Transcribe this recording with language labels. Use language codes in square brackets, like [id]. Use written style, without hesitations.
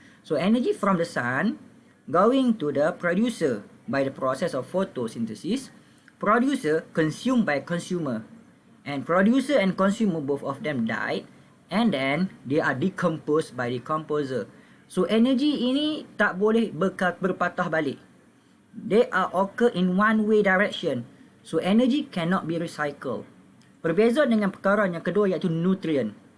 [en] So energy from the sun going to the producer by the process of photosynthesis. Producer consumed by consumer, and producer and consumer both of them died, and then they are decomposed by decomposer. [ms] So energy ini tak boleh berpatah balik. [en] They are occur in one way direction. So energy cannot be recycled. [ms] Berbeza dengan perkara yang kedua iaitu nutrient.